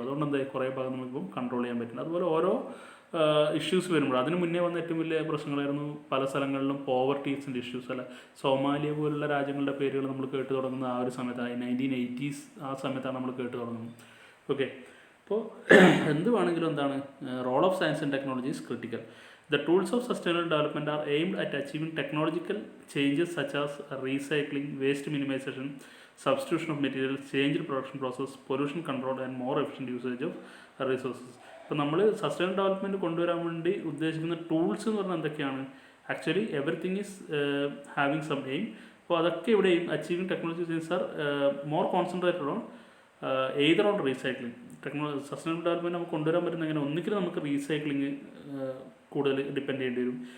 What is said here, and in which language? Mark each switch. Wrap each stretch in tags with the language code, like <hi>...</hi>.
<ml>അതുകൊണ്ട് എന്താ കുറേ ഭാഗം നമുക്കിപ്പം കൺട്രോൾ ചെയ്യാൻ പറ്റില്ല. അതുപോലെ ഓരോ ഇഷ്യൂസ് വരുമ്പോൾ, അതിന് മുന്നേ വന്ന ഏറ്റവും വലിയ പ്രശ്നങ്ങളായിരുന്നു പല സ്ഥലങ്ങളിലും പോവർട്ടീസിൻ്റെ ഇഷ്യൂസ് അല്ല. സോമാലിയ പോലുള്ള രാജ്യങ്ങളുടെ പേരുകൾ നമ്മൾ കേട്ട് തുടങ്ങുന്ന ആ ഒരു സമയത്താണ്, 1980s ആ സമയത്താണ് നമ്മൾ കേട്ട് തുടങ്ങുന്നത്.</ml> <en>okay,</en> <ml>അപ്പോൾ എന്ത് വേണമെങ്കിലും എന്താണ്,</ml> <en>Role of science and technology is critical. The tools of sustainable development are aimed at achieving technological changes such as recycling, waste minimization, substitution of materials, changed production process, pollution control and more efficient usage of resources.</en> <ml>ഇപ്പോൾ നമ്മൾ sustainable development കൊണ്ടുവരാൻ വേണ്ടി ഉദ്ദേശിക്കുന്ന tools എന്ന് പറഞ്ഞാൽ എന്തൊക്കെയാണ്,</ml> <en>Actually everything is having some aim.</en> <ml>അപ്പോൾ അതൊക്കെ ഇവിടെയും</ml> <en>Achieving technology changes are more concentrated on either on recycling.</en> <ml>Sustainable development നമുക്ക് കൊണ്ടുവരാൻ പറ്റുന്ന എങ്ങനെ, ഒന്നിക്കലും നമുക്ക് റീസൈക്ലിംഗ് കൂടുതൽ ഡിപ്പെൻഡ് ചെയ്യേണ്ടി വരും.</ml>